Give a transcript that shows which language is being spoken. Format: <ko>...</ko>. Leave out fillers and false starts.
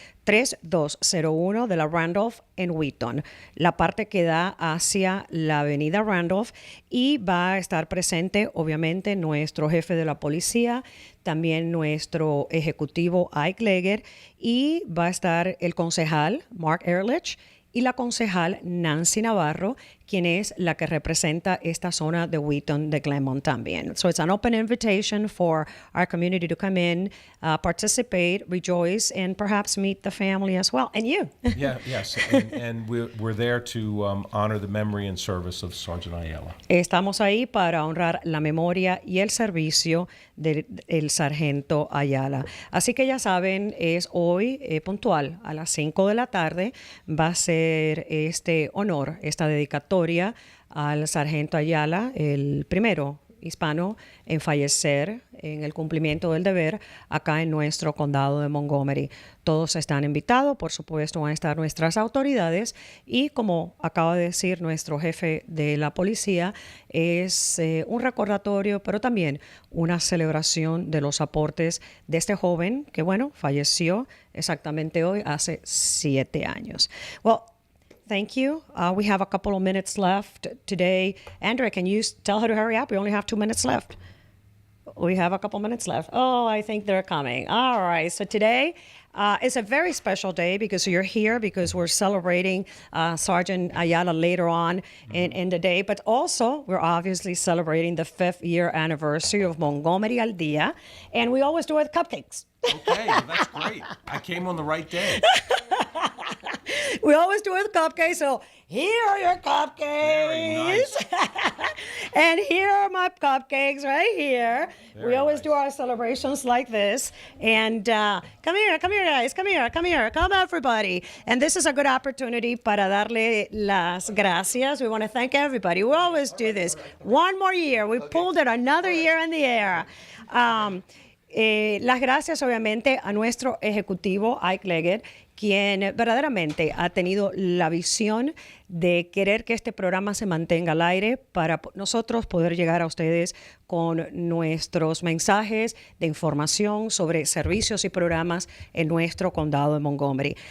<es>3201 de la Randolph en Wheaton, la parte que da hacia la avenida Randolph, y va a estar presente obviamente nuestro jefe de la policía, también nuestro ejecutivo Ike Leger, y va a estar el concejal Mark Ehrlich y la concejal Nancy Navarro, quien es la que representa esta zona de Wheaton, de Glenmont también.</es> <en>So it's an open invitation for our community to come in, participate, rejoice, and perhaps meet the family as well, and you. Yes, and we're there to honor the memory and service of Sergeant Ayala.</en> <es>Estamos ahí para honrar la memoria y el servicio del sargento Ayala. Así que ya saben, es hoy puntual a las 5 de la tarde. Va a ser este honor, esta dedicatoria al sargento Ayala, el primero hispano en fallecer en el cumplimiento del deber acá en nuestro condado de Montgomery. Todos están invitados, por supuesto, van a estar nuestras autoridades y, como acaba de decir nuestro jefe de la policía, es un recordatorio, pero también una celebración de los aportes de este joven que, bueno, falleció exactamente hoy, hace 7 años.</es> <en>Well, thank you. We have a couple of minutes left today. Andrea, can you tell her to hurry up? We only have 2 minutes left. We have a couple minutes left. Oh, I think they're coming. All right. So today is a very special day because you're here because we're celebrating Sergeant Ayala later on in the day. But also, we're obviously celebrating the 5th year anniversary of Montgomery al Día. And we always do it with cupcakes. Okay, well, that's great. I came on the right day. We always do it with cupcakes, so here are your cupcakes. Very nice. And here are my cupcakes right here. We always do our celebrations like this. And come here, guys, come here, come everybody. And this is a good opportunity</en> <es>para darle las gracias.</es> <en>We want to thank everybody. We always do this. One more year. We pulled it another year in the air.</en> <es>Las gracias, obviamente, a nuestro ejecutivo, Ike Leggett, quien verdaderamente ha tenido la visión de querer que este programa se mantenga al aire para nosotros poder llegar a ustedes con nuestros mensajes de información sobre servicios y programas en nuestro condado de Montgomery.</es>